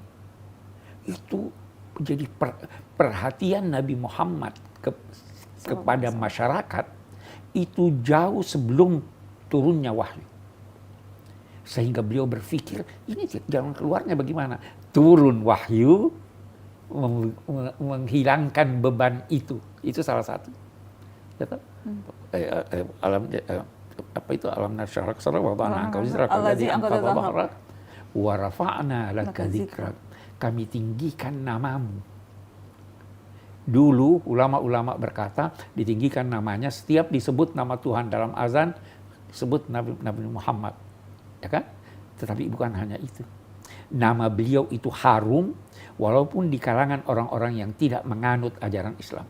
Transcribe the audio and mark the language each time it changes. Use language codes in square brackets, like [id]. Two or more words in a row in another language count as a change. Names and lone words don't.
[id] Itu jadi perhatian Nabi Muhammad kepada masyarakat itu jauh sebelum turunnya wahyu. Sehingga beliau berpikir, ini jalan keluarnya bagaimana? Turun wahyu, menghilangkan beban itu. Itu salah satu. [ar] ألم نشرح لك صدرك ووضعنا عنك وزرك الذي أنقض ظهرك ورفعنا لك ذكرك. [id] Kami tinggikan namamu. Dulu ulama-ulama berkata ditinggikan namanya setiap disebut nama Tuhan dalam azan, disebut Nabi Muhammad. Ya kan? Tetapi bukan hanya itu. Nama beliau itu harum walaupun di kalangan orang-orang yang tidak menganut ajaran Islam.